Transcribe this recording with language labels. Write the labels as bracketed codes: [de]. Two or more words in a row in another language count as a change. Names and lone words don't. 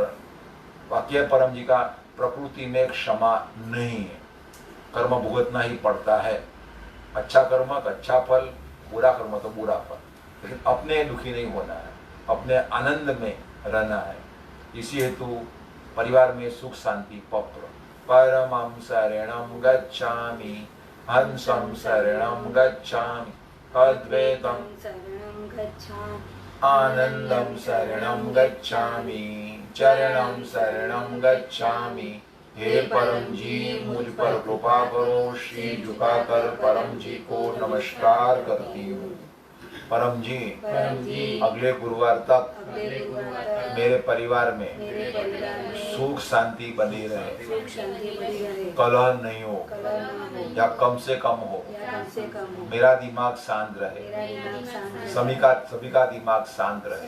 [hi] वाक्य परम जी का, प्रकृति में क्षमा नहीं है, कर्म भुगतना ही पड़ता है। अच्छा कर्म का अच्छा फल, बुरा कर्म तो बुरा फल। लेकिन अपने दुखी नहीं होना है, अपने आनंद में रहना है। इसी हेतु परिवार में सुख शांति पप्र। [sa] परमं शरणं गच्छामि, हंसं शरणं गच्छामि, अद्वैतं शरणं गच्छामि, आनंदं शरणं गच्छामि, चरणं शरणं गच्छामि। [hi] हे परम जी, मुझ पर कृपा करो। शीश झुकाकर परम जी को नमस्कार करती हूँ। परम जी, अगले गुरुवार तक मेरे परिवार में सुख शांति बनी रहे, कलह नहीं हो, या कम से कम हो, मेरा दिमाग शांत रहे, सभी का दिमाग शांत